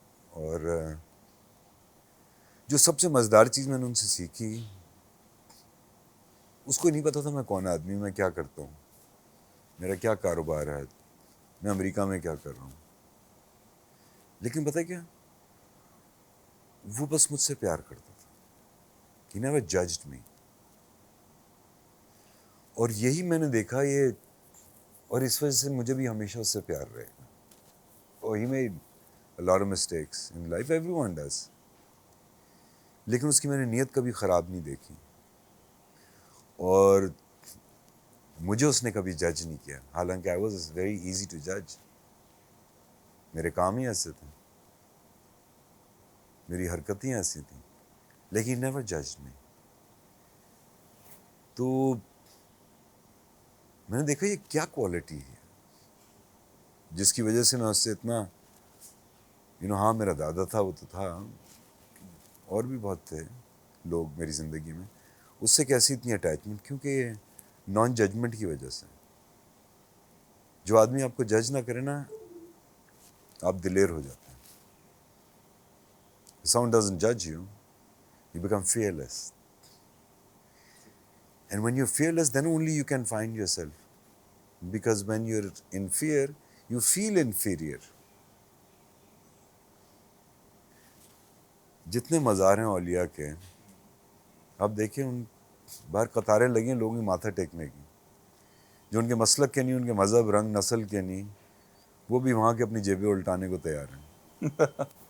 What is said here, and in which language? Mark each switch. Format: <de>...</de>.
<ur>اور جو سب سے مزیدار چیز میں نے ان سے سیکھی, اس کو نہیں پتا تھا میں کون آدمی, میں کیا کرتا ہوں, میرا کیا کاروبار ہے, میں امریکہ میں کیا کر رہا ہوں. لیکن پتہ کیا, وہ بس مجھ سے پیار کرتا تھا.</ur> <en>He never judged me.</en> <ur>اور یہی میں نے دیکھا یہ, اور اس وجہ سے مجھے بھی ہمیشہ اس سے پیار رہے گا.</ur> <en>اور he made a lot of mistakes in life, everyone does.</en> <ur>لیکن اس کی میں نے نیت کبھی خراب نہیں دیکھی, اور مجھے اس نے کبھی جج نہیں کیا.</ur> <en>حالانکہ I was very easy to judge.</en> <ur>میرے کام ہی ایسے تھے, میری حرکتیں ایسی تھیں, لیکن</ur> <en>never judged me.</en> <ur>تو میں نے دیکھا یہ کیا کوالٹی ہے جس کی وجہ سے میں اس سے اتنا ہاں میرا دادا تھا, وہ تو تھا, اور بھی بہت تھے لوگ میری زندگی میں, اس سے کیسی اتنی اٹیچمنٹ, کیونکہ نان ججمنٹ کی وجہ سے. جو آدمی آپ کو جج نہ کرے نا, آپ دلیر ہو جاتے ہیں.</ur> <en>If someone doesn't judge you, you become fearless. And when you're fearless, then only you can find yourself. Because when you're in fear, you feel inferior.</en> <ur>جتنے مزار ہیں اولیاء کے, آپ دیکھیں ان باہر قطاریں لگی ہیں لوگوں کی ماتھا ٹیکنے کی, جو ان کے مسلک کے نہیں, ان کے مذہب, رنگ, نسل کے نہیں, وہ بھی وہاں کے اپنی جیبیں الٹانے کو تیار ہیں.</ur>